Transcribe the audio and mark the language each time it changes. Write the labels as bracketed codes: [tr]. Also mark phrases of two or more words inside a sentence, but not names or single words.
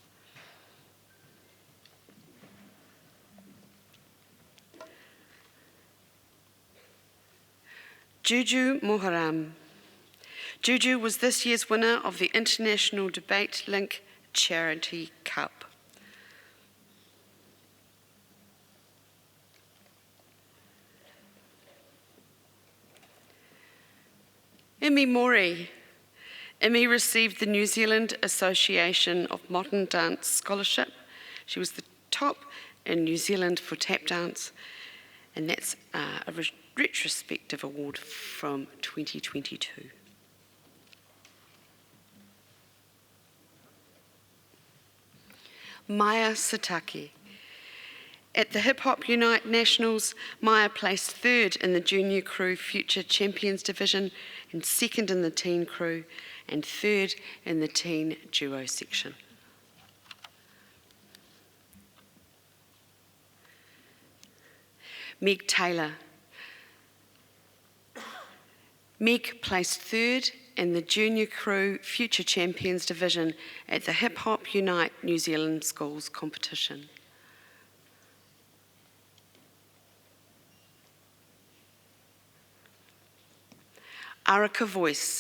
[en] Juju Moharam. Juju was this year's winner of the International Debate Link Charity Cup. Imi Mori. Imi received the New Zealand Association of Modern Dance Scholarship. She was the top in New Zealand for tap dance, and that's a retrospective award from 2022. Maya Sataki. At the Hip Hop Unite Nationals, Maya placed third in the Junior Crew Future Champions Division and second in the Teen Crew and third in the Teen Duo section. Meg Taylor. Meg placed third in the Junior Crew Future Champions Division at the Hip Hop Unite New Zealand Schools competition. Arika Voice.